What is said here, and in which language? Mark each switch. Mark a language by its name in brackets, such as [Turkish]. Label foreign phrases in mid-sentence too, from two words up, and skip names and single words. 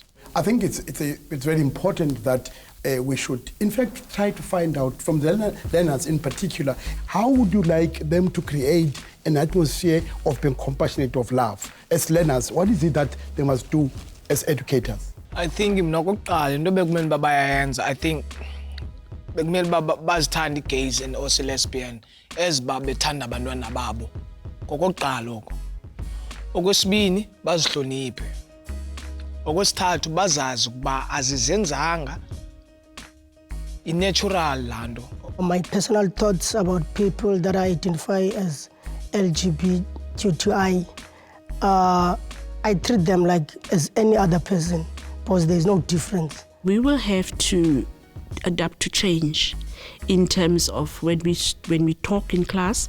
[English] I think it's very important that we should, in fact, try to find out from the learners in particular, how would you like them to create an atmosphere of being compassionate, of love? As learners, what is it that they must do as educators? I think [Zulu] into bekumele babayenza, [English] I think [Zulu] bekumele bazithanda [English] gays and also lesbian [Zulu] as babethanda abantwana babo. Kokokuqala lokho. Okwesibini bazihloniphe. Okwesithathu bazazi ukuba azizenzanga i-natural lando. [English] My personal thoughts about people that identify as LGBTQI, I treat them like as any other person because there's no difference. We will have to adapt to change in terms of when we talk in class.